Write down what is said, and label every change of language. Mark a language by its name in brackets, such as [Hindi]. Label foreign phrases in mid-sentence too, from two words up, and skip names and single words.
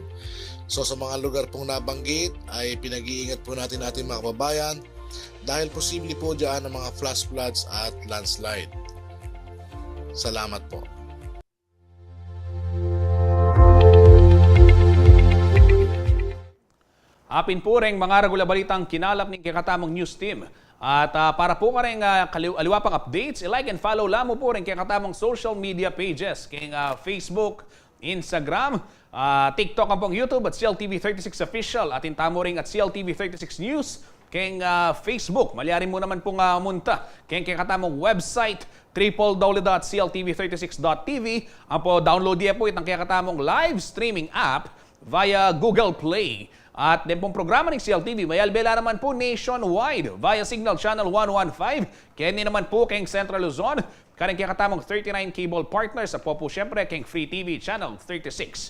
[Filipino] So sa mga lugar pong nabanggit ay pinag-iingat po natin mga kababayan dahil posible po dyan ang mga flash floods at landslide. Salamat po. [Pampanga] Apin po rin mga regular balitang kinalap ng kakatamong news team. At para po ka rin aliwapang updates, [English] like and follow [Pampanga] lamang po rin kakatamong [English] social media pages. [Pampanga] King Facebook, Instagram, TikTok ang pong YouTube at CLTV36 Official. At intamo rin at CLTV36 News. King Facebook, malyari mo naman pong munta. King kakatamong website, www.cltv36.tv. Ang po download niya po itang kakatamong [English] live streaming app [Pampanga] via Google Play. At din pong programa ng CLTV, may albela naman po nationwide via Signal Channel 115. Kaya naman po kayong Central Luzon, karing kakatamong 39 [English] cable partners [Pampanga] at po syempre kayong Free TV Channel 36.